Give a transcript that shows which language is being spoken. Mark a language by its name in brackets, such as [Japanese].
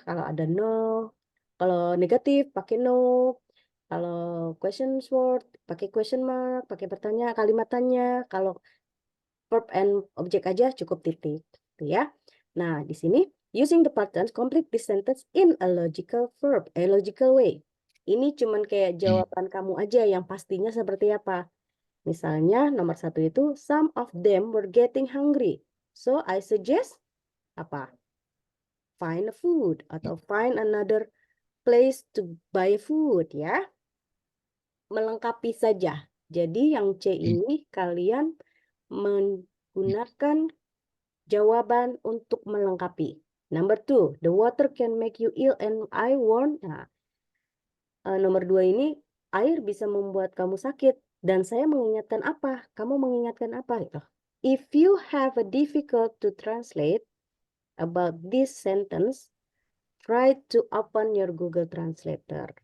[Indonesian] Kalau ada no, kalau negatif pakai no, kalau question word pakai question mark, pakai pertanyaan, kalimat tanya. Kalau [English] verb and object [Indonesian] aja cukup titik, gitu ya. Nah, di sini [English] using the pattern complete this sentence in a logical way. [Indonesian] Ini cuman kayak jawaban kamu aja yang pastinya seperti apa. Misalnya nomor 1 itu [English] some of them were getting hungry. So I suggest apa? Find a food [Indonesian] atau [English] find another place to buy food ya. [Indonesian] Melengkapi saja. Jadi yang C ini kalian menggunakan jawaban untuk melengkapi. [English] Number 2, the water can make you ill and I warn. [Indonesian] Nah, nomor 2 ini air bisa membuat kamu sakit dan saya mengingatkan apa? Kamu mengingatkan apa gitu. [English] If you have a difficult to translate about this sentence, try to open your Google Translator.